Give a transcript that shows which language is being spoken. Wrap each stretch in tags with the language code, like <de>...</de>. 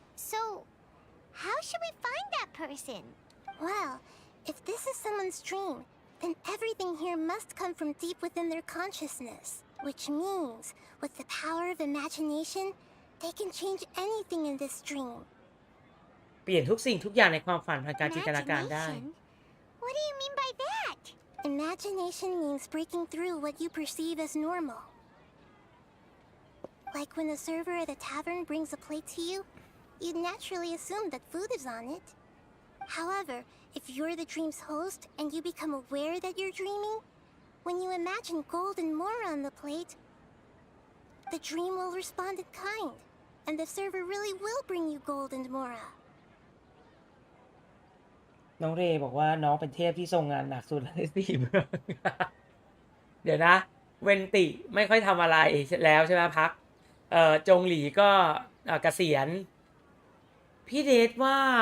<en>So, how should we find that person? Well, if this is someone's dream, then everything here must come from deep within their consciousness. Which means, with the power of imagination, they can change anything in this dream.</en> <th>เปลี่ยนทุกสิ่งทุกอย่างในความฝันผ่านการจินตนาการได้</th> <en>Imagination? What do you mean by that? Imagination means breaking through what you perceive as normal. Like when the server at a tavern brings a plate to you, you'd naturally assume that food is on it. However, if you're the dream's host and you become aware that you're dreaming, when you imagine gold and more on the plate, the dream will respond in kind. and the server really will bring you gold and mora.</en> <th>น้องเรย์บอกว่าน้องเป็นเทพที่ทรงงานหนักสุดใน4 เมือง เดี๋ยวนะ เวนติไม่ค่อยทำอะไรแล้วใช่ไหมพักจงหลีก็เกษียณพี่เดชว่า</th>